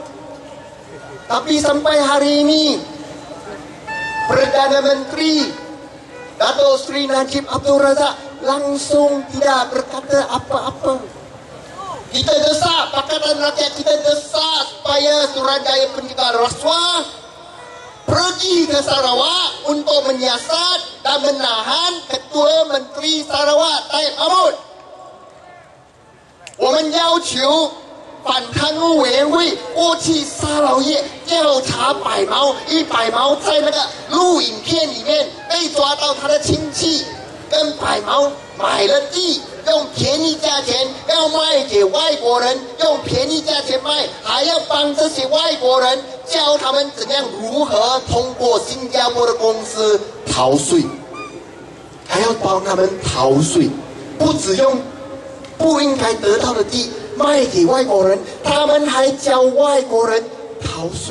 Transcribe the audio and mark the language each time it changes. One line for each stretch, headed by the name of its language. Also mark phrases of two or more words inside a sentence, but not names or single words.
Malay: Tapi sampai hari ini Perdana Menteri Dato' Sri Najib Abdul Razak langsung tidak berkata apa-apa. Kita desak, Pakatan Rakyat kita desak supaya Suruhanjaya Pencegahan Rasuah pergi ke Sarawak untuk menyiasat dan menahan Ketua Menteri Sarawak Taib Mahmud.
Chinese: 我们要求反贪污委员会过去沙劳越调查百毛，因为百毛在那个录影片里面被抓到他的亲戚跟百毛买了地，用便宜价钱要卖给外国人，用便宜价钱卖，还要帮这些外国人教他们怎样如何通过新加坡的公司逃税，还要帮他们逃税，不只用不应该得到的地卖给外国人，他们还教外国人逃税。